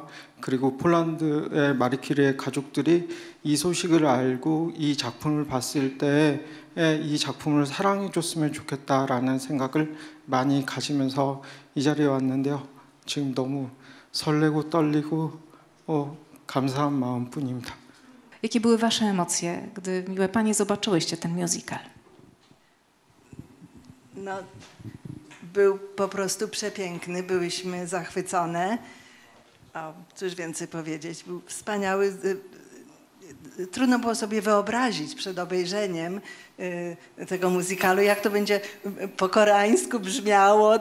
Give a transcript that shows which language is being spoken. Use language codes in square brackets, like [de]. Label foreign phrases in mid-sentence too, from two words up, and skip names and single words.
[ko] 그리고 폴란드의 마리퀴리의 가족들이 이 소식을 알고 이 작품을 봤을 때 이 작품을 사랑해 줬으면 좋겠다라는 생각을 많이 ga지면서 이 자리에 왔는데요. 지금 너무 설레고 떨리고 감사한 마음뿐입니다. [pl] Jakie były Wasze emocje, gdy miłe Panie zobaczyłyście ten musical? No, był po prostu przepiękny, byłyśmy zachwycone. Cóż więcej powiedzieć, był wspaniały. Trudno było sobie wyobrazić przed obejrzeniem tego musicalu, jak to będzie po koreańsku brzmiało.